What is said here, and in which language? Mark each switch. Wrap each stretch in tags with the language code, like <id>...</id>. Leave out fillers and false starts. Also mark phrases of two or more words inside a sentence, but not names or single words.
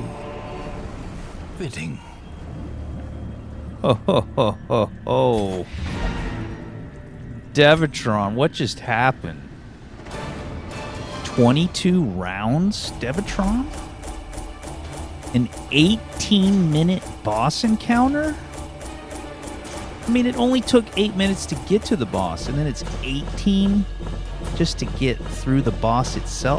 <en>Fitting. Ho ho ho ho ho. Devatron, what just happened? 22 rounds, Devatron? An 18-minute boss encounter? I mean, it only took 8 minutes to get to the boss, and then it's 18 just to get through the boss itself.</en>